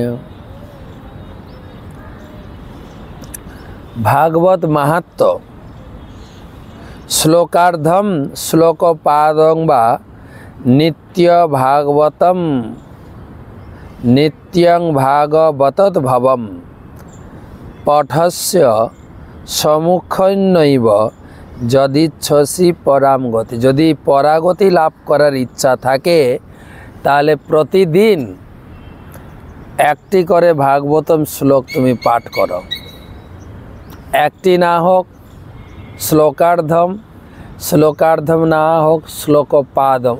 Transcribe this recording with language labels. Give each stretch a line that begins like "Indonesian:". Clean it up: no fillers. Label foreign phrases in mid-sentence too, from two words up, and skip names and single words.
Sanskrit: भागवत महत्व श्लोकार्धम श्लोकपादं वा नित्य भागवतम नित्यं भागवतत् भवम पठस्य सम्मुखन्नैव যদিচ্ছসি পরাম গতি,
Bangla: যদি পরাগতি লাভ করার ইচ্ছা থাকে তাহলে প্রতিদিন একটি করে ভাগবতম শ্লোক তুমি পাঠ করো। একটি না হোক শ্লোকার্ধম, শ্লোকার্ধম না হোক শ্লোকপাদম।